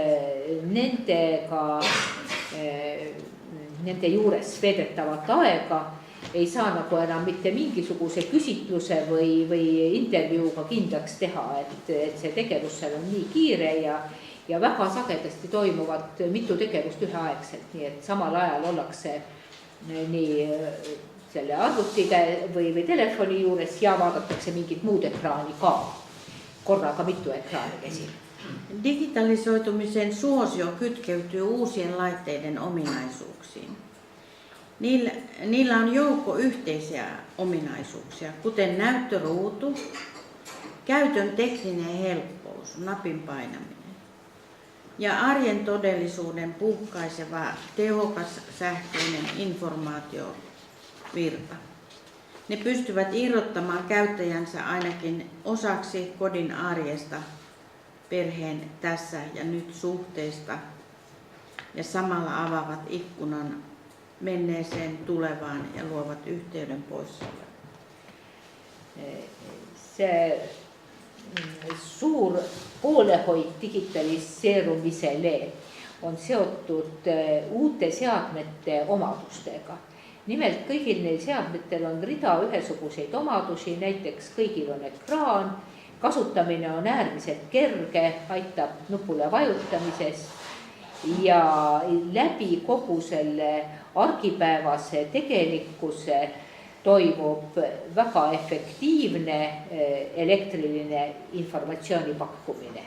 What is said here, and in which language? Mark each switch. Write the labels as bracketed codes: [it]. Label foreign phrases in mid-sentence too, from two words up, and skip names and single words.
[et] nende juures veedetavat aega ei saa nagu enam mitte mingisuguse küsitluse või intervjuuga kindlaks teha, et see tegevus seal on nii kiire ja väga sagedasti toimuvad mitu tegevust üheaegselt, nii et samal ajal ollakse nii selle arvutiga või telefoni juures ja vaadatakse mingit muud ekraani ka, korraga mitu ekraani käsil. [fi] Digitalisoitumisen suosio kytkeytyy uusien laitteiden ominaisuuksiin. Niillä on joukko yhteisiä ominaisuuksia, kuten näyttöruutu, käytön tekninen helppous, napin painaminen ja arjen todellisuuden puhkaiseva tehokas sähköinen informaatiovirta. Ne pystyvät irrottamaan käyttäjänsä ainakin osaksi kodin arjesta, perheen tässä ja nyt suhteesta ja samalla avaavat ikkunan menneeseen tulevaan ja luovat yhteyden poissaoloon. [et] See suur poolehoid digitaliseerumisele on seotud uute seadmete omadustega. Nimelt kõigil neil seadmetel on rida ühesuguseid omadusi, näiteks kõigil on ekraan, kasutamine on äärmiselt kerge, aitab nupule vajutamisest ja läbi kogu selle argipäevase tegelikkuse toimub väga efektiivne elektriline informatsiooni pakkumine.